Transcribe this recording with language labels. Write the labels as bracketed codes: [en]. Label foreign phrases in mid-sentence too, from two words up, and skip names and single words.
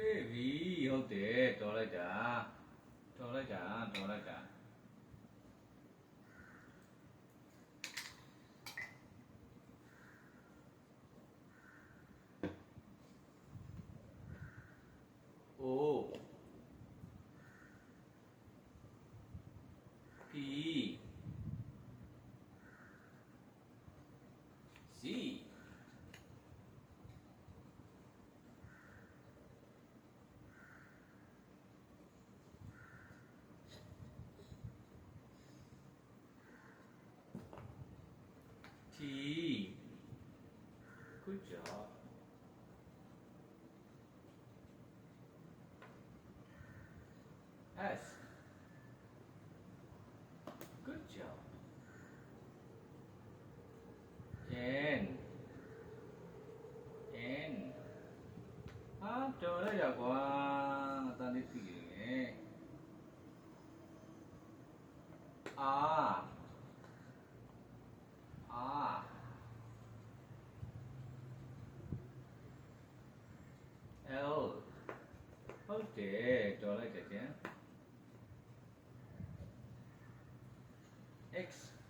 [my] ပြီဟုတ်တယ်တော်လိုက်တာတော်လိုက်တာတော်လိုက်တာအိုး [en] ပီစီ T good job S good job [my] N N ဟာတော်လိုက်တာကွာအတန်းလေးသိတယ် R R L ဟုတ်တယ်တော်လိုက်တယ်ကျန် X